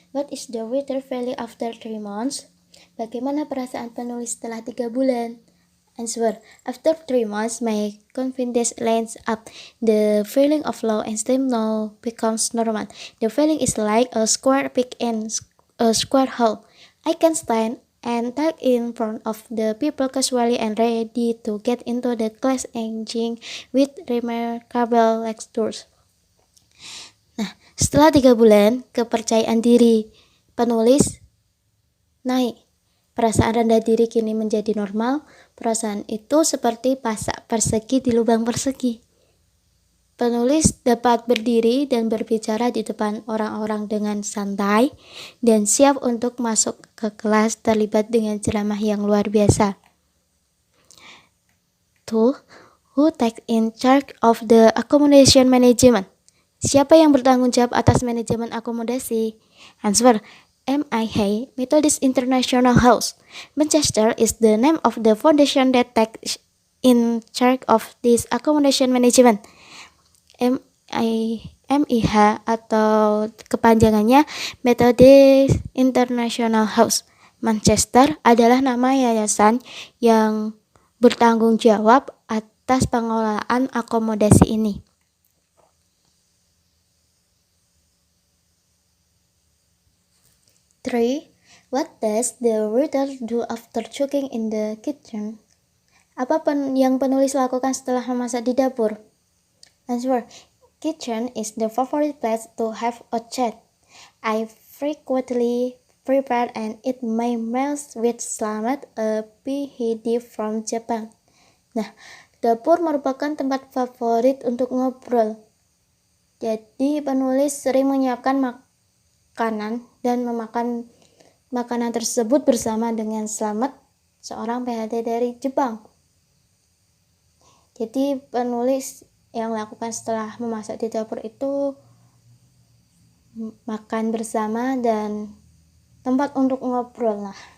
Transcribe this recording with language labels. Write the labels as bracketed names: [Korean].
[English] What is the reader feeling after 3 months? [Indonesian] Bagaimana perasaan penulis setelah 3 bulan? [English] Answer. After 3 months, my confidence lands up. The feeling of low esteem now becomes normal. The feeling is like a square peg in a square hole. I can stand and talk in front of the people casually and ready to get into the class engaging with remarkable lectures. [Indonesian] Nah, setelah 3 bulan, kepercayaan diri penulis naik. Perasaan rendah diri kini menjadi normal. Perasaan itu seperti pasak persegi di lubang persegi. Penulis dapat berdiri dan berbicara di depan orang-orang dengan santai dan siap untuk masuk ke kelas terlibat dengan ceramah yang luar biasa. [English] 2. Who takes in charge of the accommodation management? [Indonesian] Siapa yang bertanggung jawab atas manajemen akomodasi? [English] Answer. MIH Methodist International House. Manchester is the name of the foundation that takes in charge of this accommodation management. [Indonesian] MIH atau kepanjangannya Methodist International House. Manchester adalah nama yayasan yang bertanggung jawab atas pengelolaan akomodasi ini. [English] 3. What does the reader do after cooking in the kitchen? [Indonesian] Apa yang penulis lakukan setelah memasak di dapur? [English] Answer. Kitchen is the favorite place to have a chat. I frequently prepare and eat my meals with Slamet, a PhD from Japan. [Indonesian] Nah, dapur merupakan tempat favorit untuk ngobrol. Jadi penulis sering menyiapkan makanan dan memakan makanan tersebut bersama dengan Slamet, seorang PhD dari Jepang. Jadi penulis yang lakukan setelah memasak di dapur itu makan bersama dan tempat untuk ngobrol lah.